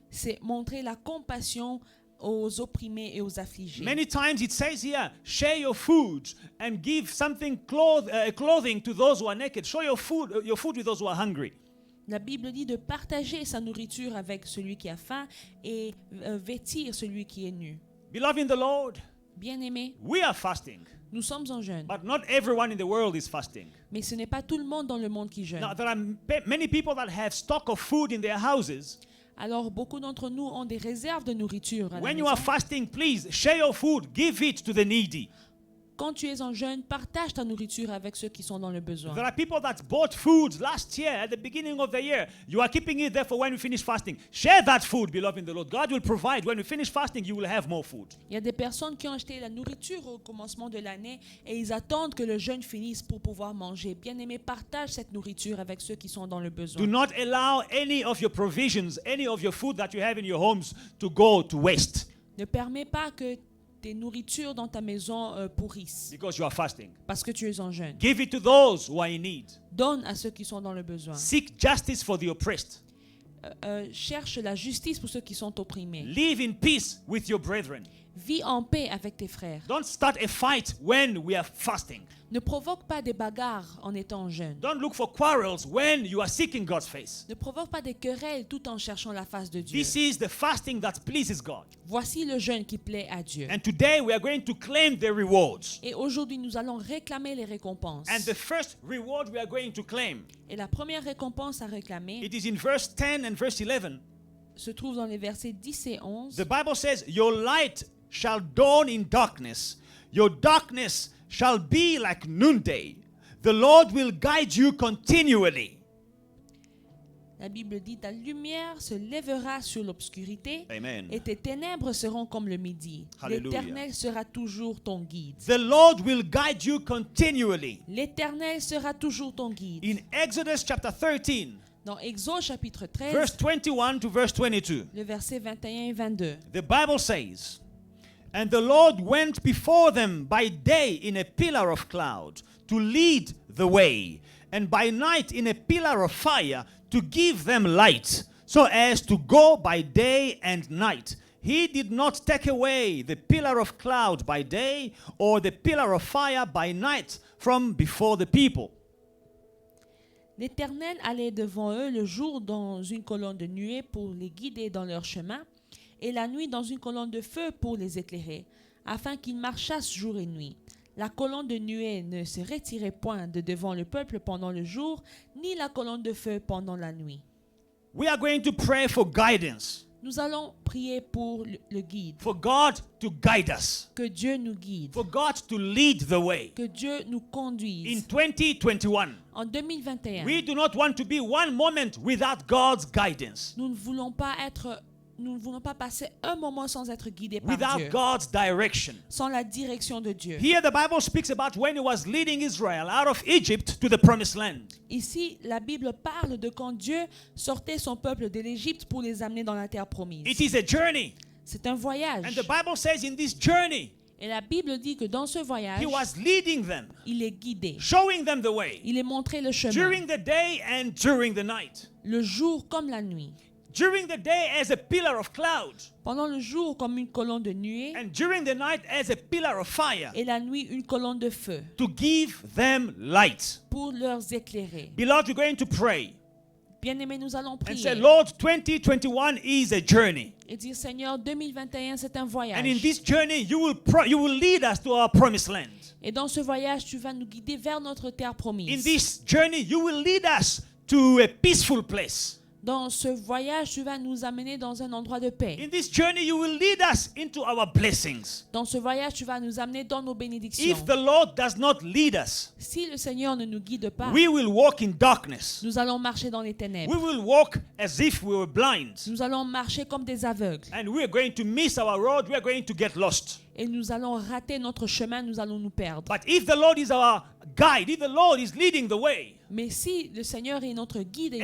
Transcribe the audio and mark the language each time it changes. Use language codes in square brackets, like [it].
[fr] c'est montrer la compassion aux opprimés et aux affligés. [en] Many times it says here, share your food and give something clothing to those who are naked. Show your food with those who are hungry. [fr] La Bible dit de partager sa nourriture avec celui qui a faim et vêtir celui qui est nu. [en] Beloved in the Lord, [fr] Bien-aimés, [en] we are fasting, [fr] nous sommes en jeûne, [en] but not everyone in the world is fasting. [fr] mais ce n'est pas tout le monde dans le monde qui jeûne. [en] Now, there are many people that have stock of food in their houses. [fr] Alors beaucoup d'entre nous ont des réserves de nourriture à la [en] When you [fr] maison. [en] are fasting, please share your food, give it to the needy. [fr] quand tu es en jeûne, partage ta nourriture avec ceux qui sont dans le besoin. [en] There are people that bought food last year at the beginning of the year. You are keeping it there for when we finish fasting. Share that food, beloved in the Lord. God will provide. When we finish fasting, you will have more food. [fr] Il y a des personnes qui ont acheté la nourriture au commencement de l'année et ils attendent que le jeûne finisse pour pouvoir manger. Bien-aimé, partage cette nourriture avec ceux qui sont dans le [en] Do [fr] besoin. [en] not allow any of your provisions, any of your food that you have in your homes to go to waste [fr] Ne permets pas que tes nourritures dans ta maison pourrissent [en] because you are fasting. [fr] parce que tu es en jeûne. [en] Give it to those who are in need. [fr] Donne à ceux qui sont dans le besoin. [en] Seek justice for the oppressed. [fr] Cherche la justice pour ceux qui sont opprimés. [en] Live in peace with your brethren. [fr] Vis en paix avec tes frères. [en] Don't start a fight when we are fasting. [fr] Ne provoque pas des bagarres en étant en jeûne. [en] Don't look for quarrels when you are seeking God's face. [fr] Ne provoque pas des querelles tout en cherchant la face de Dieu. [en] This is the fasting that pleases God. [fr] Voici le jeûne qui plaît à Dieu. [en] And today we are going to claim the rewards. [fr] Et aujourd'hui, nous allons réclamer les récompenses. [en] And the first reward we are going to claim, [fr] Et la première récompense à réclamer [en] it is in verse 10 and verse 11. [fr] se trouve dans les versets 10 et 11. [en] The Bible says, "Your light shall dawn in darkness. Your darkness shall be like noonday. The Lord will guide you continually." [fr] La Bible dit, ta lumière se lèvera sur l'obscurité Amen. et tes ténèbres seront comme le midi. Hallelujah. L'Éternel sera toujours ton guide. [en] The Lord will guide you continually. [fr] L'Éternel sera toujours ton guide. [en] In Exodus chapter 13, [fr] Dans Exode chapitre 13, [en] verse 21 to verse 22, [fr] le verset 21 et 22. [en] the Bible says, "And the Lord went before them by day in a pillar of cloud to lead the way, and by night in a pillar of fire to give them light, so as to go by day and night. He did not take away the pillar of cloud by day or the pillar of fire by night from before the people." [fr] L'Éternel allait devant eux le jour dans une colonne de nuée pour les guider dans leur chemin, et la nuit dans une colonne de feu pour les éclairer, afin qu'ils marchassent jour et nuit. La colonne de nuée ne se retirait point de devant le peuple pendant le jour, ni la colonne de feu pendant la nuit. [en] We are going to pray for guidance, [fr] Nous allons prier pour le guide, [en] for God to guide us, [fr] que Dieu nous guide, [en] for God to lead the way. [fr] que Dieu nous [en] In [fr] conduise. 2021, En 2021, [en] we do not want to be one moment without God's guidance, [fr] nous ne voulons pas passer un moment sans être guidés par [en] without [fr] Dieu, [en] God's direction. [fr] sans la direction de Dieu. [en] Here the Bible speaks about when he was leading Israel out of Egypt to the promised land. [fr] Ici, la Bible parle de quand Dieu sortait son peuple de l'Égypte pour les amener dans la terre promise. [en] It is a journey. [fr] C'est un voyage. [en] And the Bible says in this journey, [fr] Et la Bible dit que dans ce voyage, [en] he was leading them, [fr] il est guidé. [en] showing them the way, [fr] Il est montré le chemin, [en] during the day and during the night. [fr] le jour comme la nuit. [en] During the day as a pillar of cloud, [fr] Pendant le jour comme une colonne de nuée, [en] and during the night as a pillar of fire, [fr] et la nuit une colonne de feu, [en] to give them light. [fr] pour leur éclairer. [en] Beloved, we're going to pray [fr] Bien-aimés, nous allons [en] and say, [fr] prier [en] Lord, 2021 is a journey. [fr] et dire, Seigneur, 2021, c'est un [en] And in [fr] voyage. [en] this journey, you will lead us to our promised land. [fr] Et dans ce voyage, tu vas nous guider vers notre terre [en] In [fr] promise. [en] this journey, you will lead us to a peaceful place. [fr] Dans ce voyage, tu vas nous amener dans un endroit de paix. [en] In this journey, you will lead us into our blessings. [fr] Dans ce voyage, tu vas nous amener dans nos bénédictions. [en] If the Lord does not lead us, [fr] Si le Seigneur ne nous guide pas, [en] we will walk in darkness. [fr] nous allons marcher dans les [en] We [fr] ténèbres. [en] will walk as if we were blind. [fr] Nous allons marcher comme des aveugles. [en] And we are going to miss our road. We are going to get lost. [fr] Et nous allons rater notre chemin, nous allons nous perdre. [en] But if the Lord is our guide, if the Lord is leading the way, [fr] Mais si le Seigneur est notre guide et nous